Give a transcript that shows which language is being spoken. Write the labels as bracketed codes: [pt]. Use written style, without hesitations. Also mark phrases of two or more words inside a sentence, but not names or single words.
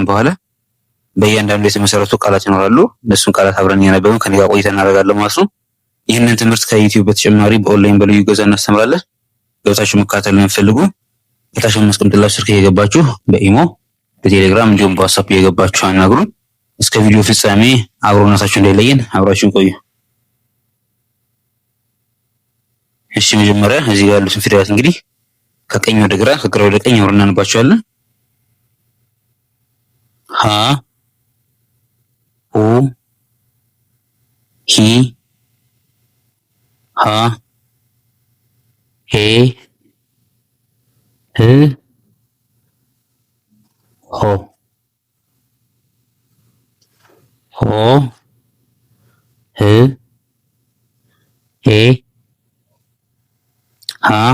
[am] በኋላ በእያንዳንዱ የተመሰረቱ ቃላት ይኖራሉ። እነሱን ቃላት አብረን እያነበብን ከኔ ጋር ቆይታ እናደርጋለን ማለት ነው። ይህንን ትምህርት ከዩቲዩብ በተጨማሪ በኦንላይን በልዩ ገዛ እናስተምራለን። ገብታችሁ መከታተል የምትፈልጉ በታች በማስቀምጥላችሁ ስልክ እየገባችሁ በኢሞ በቴሌግራም እንዲሁም በዋትስአፕ እየገባችሁ አናግሩን። እስከ ቪዲዮ ፍጻሜ አብሮነታችሁ እንዳይለየን አብራችሁን ቆዩ። እሺ፣ መጀመሪያ እዚህ ጋር ያሉትን ፊደላት እንግዲህ ከቀኝ ወደ ግራ ከግራ ወደ ቀኝ አብረን እናነባቸዋለን። ሀ ሁ ሂ ሃ ሄ ህ ሆ ሆ ህ ሄ ሃ